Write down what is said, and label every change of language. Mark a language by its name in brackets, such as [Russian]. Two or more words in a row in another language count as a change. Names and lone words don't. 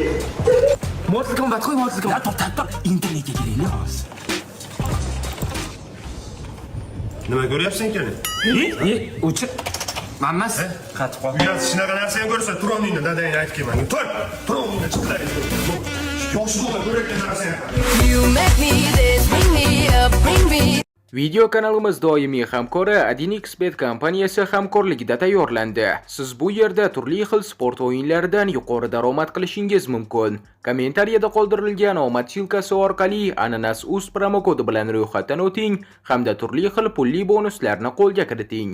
[Uzbek] Mortal Kombat qo'y, Mortal Kombat. To'xtat, internetga kiraylik hozir. Nima ko'ryapsan ekan? O'chib. Mammas, qatib qol. Uyat shunaqa narsani ko'rsa, Turoningni dadang aytib kelmang. Turoningni chiqlar. Yo'qsiz o'g'il ko'rayotgan narsani. [English] You make me this, bring me up, bring me. [Uzbek] Video kanalimiz doimiy hamkori Adinxbet kompaniyasi hamkorligida tayyorlandi. Siz bu yerda turli xil sport o'yinlaridan yuqori daromad qilishingiz mumkin. Kommentariyada qoldirilgan omad silkasi orqali Ananas.uz promo kodi bilan ro'yxatdan o'ting hamda turli xil pulli bonuslarni qo'lga kiriting.